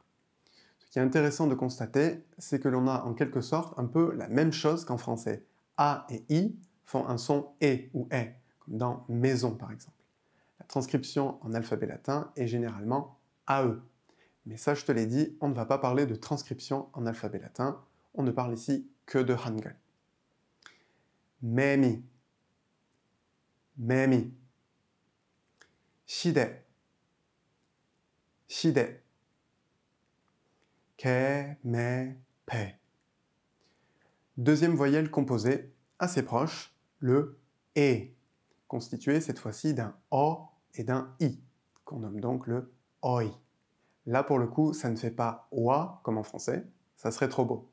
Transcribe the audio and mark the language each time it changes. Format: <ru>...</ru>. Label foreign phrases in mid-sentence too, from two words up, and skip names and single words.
<fr>Ce qui est intéressant de constater, c'est que l'on a en quelque sorte un peu la même chose qu'en français. A et I font un son « et » ou « est », comme dans « maison » par exemple. La transcription en alphabet latin est généralement AE. Mais ça, je te l'ai dit, on ne va pas parler de transcription en alphabet latin, on ne parle ici que de Hangul.</fr> <ko>매미, 매미. 시대, 시대. 개, 매, 배.</ko> <fr>Deuxième voyelle composée, assez proche, le « et ». constitué cette fois-ci d'un O et d'un I, qu'on nomme donc le OI. Là, pour le coup, ça ne fait pas OA comme en français, ça serait trop beau.</fr>